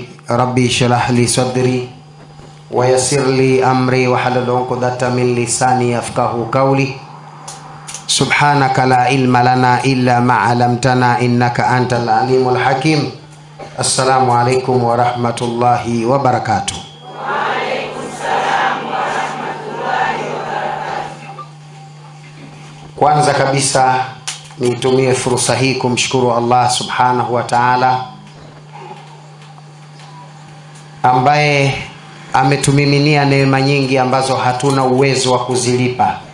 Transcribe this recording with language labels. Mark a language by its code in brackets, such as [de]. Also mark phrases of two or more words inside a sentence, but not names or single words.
[ar] ربي اشرح لي صدري ويسر لي أمري واحلل عقدة من لساني يفقهوا قولي. سبحانك لا علم لنا إلا ما علمتنا إنك أنت العليم الحكيم. السلام عليكم ورحمة الله وبركاته. وعليكم السلام ورحمة الله وبركاته. [sw] Kwanza kabisa nitumie fursa hii kumshukuru Allah [ar] سبحانه وتعالى [sw] ambaye ametumiminia neema nyingi ambazo hatuna uwezo wa kuzilipa.